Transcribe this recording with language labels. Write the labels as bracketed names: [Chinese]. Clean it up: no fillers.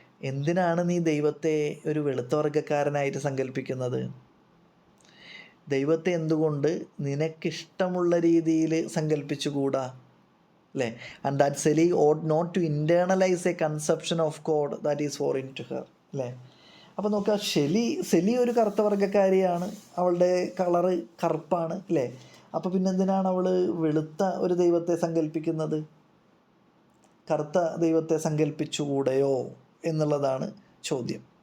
[Malayalam] എന്തിനാണ് നീ ദൈവത്തെ ഒരു വെളുത്ത വർഗ്ഗക്കാരനായിട്ട് സങ്കല്പിക്കുന്നത്? ദൈവത്തെ എന്തുകൊണ്ട് നിനക്കിഷ്ടമുള്ള രീതിയിൽ സങ്കല്പിച്ചുകൂടാ അല്ലേ. [English] and that Celie ought not to internalize a conception of God that is foreign to her [Malayalam] അല്ലേ. അപ്പോൾ നോക്കുക, സെലി ഒരു കറുത്ത വർഗ്ഗക്കാരിയാണ്, അവളുടെ കളറ് കറുപ്പാണ് അല്ലേ. അപ്പോൾ പിന്നെ എന്തിനാണ് അവൾ വെളുത്ത ഒരു ദൈവത്തെ സങ്കല്പിക്കുന്നത്? കറുത്ത ദൈവത്തെ സങ്കല്പിച്ചുകൂടെയോ എന്നുള്ളതാണ് ചോദ്യം.